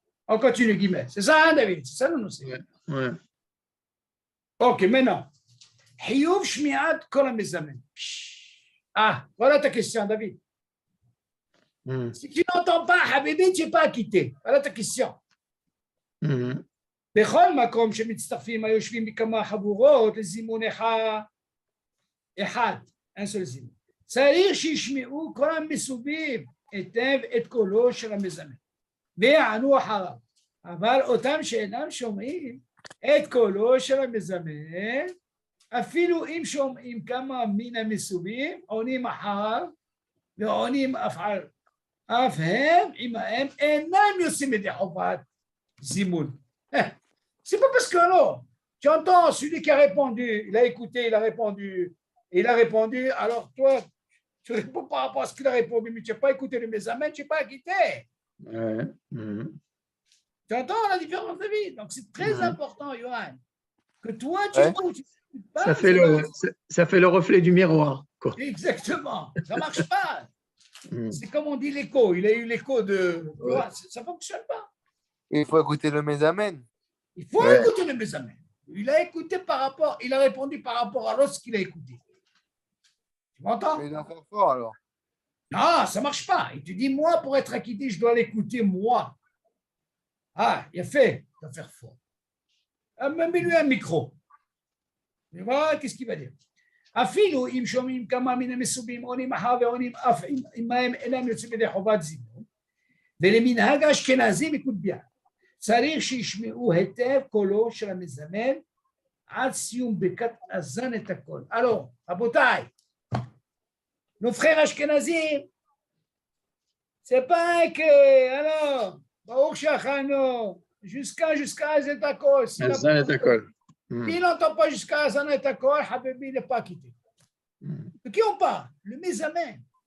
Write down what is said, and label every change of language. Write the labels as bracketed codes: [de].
[fr] On continue, guillemets. C'est ça, hein, David? C'est ça, non, c'est Ouais. Ok, maintenant. [he] Hiyuv shmi'at kol ha-mezamen. [fr] Ah, voilà ta question, David. Si tu n'entends pas, Habibi, tu n'es pas acquitté. Voilà ta question. [he] בכל מקום שמצטרפים היושבים בכמה חבורות לזימון אחד, [fr] un seul [he] זימון. צריך שישמעו כל המסובים היטב את קולו של המזמן ויענו אחריו. אבל אותם שאינם שומעים את קולו של המזמן, אפילו אם שומעים כמה מן המסובים, עונים אחריו ועונים אף הם עמהם אינם יוצאים ידי חובת זימון. [fr] C'est pas parce que non, tu entends celui qui a répondu, il a écouté, il a répondu, alors toi, tu réponds par rapport à ce qu'il a répondu, mais tu n'as pas écouté le mésamène, tu n'es pas acquitté. Tu entends la différence de vie? Donc c'est très important, Johan, que toi, tu écoutes. Ça fait le reflet du miroir. Quoi. Exactement, ça ne marche pas. C'est comme on dit l'écho, il a eu l'écho de... Ça ne fonctionne pas. Il faut écouter le mésamène. Il faut écouter le mésamène. Il a écouté il a répondu par rapport à l'autre qu'il a écouté. Tu m'entends? Il doit faire fort alors. Non, ça ne marche pas. Il te dit, moi, pour être acquitté, je dois l'écouter, moi. Ah, il a fait, il doit faire fort. Mets-lui un micro. Et voilà, qu'est-ce qu'il va dire? [he] אפילו אם שומעים כמה מן המסובים עונים אחר ועונים אף עמהם אינם יוצאים ידי חובת זימון ולמנהג האשכנזים מקודביה צריך שישמעו היטב קולו של המזמן עד סיום ברכת הזן את הכל. [fr] Alors, רבותיי, nos frères ashkenazim, c'est pas que, alors, [he] ברוך שחרנו, [fr] jusqu'à [he] זן את הכל. הזן את הכל. [fr] S'il n'entend pas jusqu'à Hazan et Takor, Habibi n'est pas quitté. De qui on parle? Le Mézamen.